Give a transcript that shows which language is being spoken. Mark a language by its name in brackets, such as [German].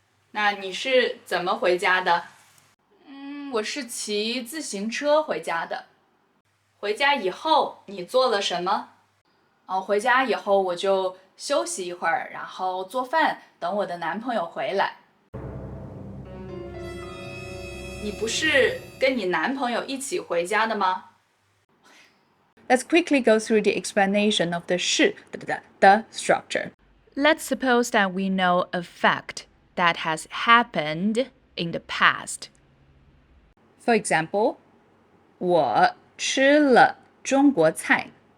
[Chinese] 那你是怎么回家的？我是骑自行车回家的。回家以后你做了什么？回家以后我就休息一会儿，然后做饭，等我的男朋友回来。你不是跟你男朋友一起回家的吗？ [English] Let's quickly go through the explanation of the 是 the structure. Let's suppose that we know a fact that has happened in the past. For example, [Chinese] 我吃了中国菜。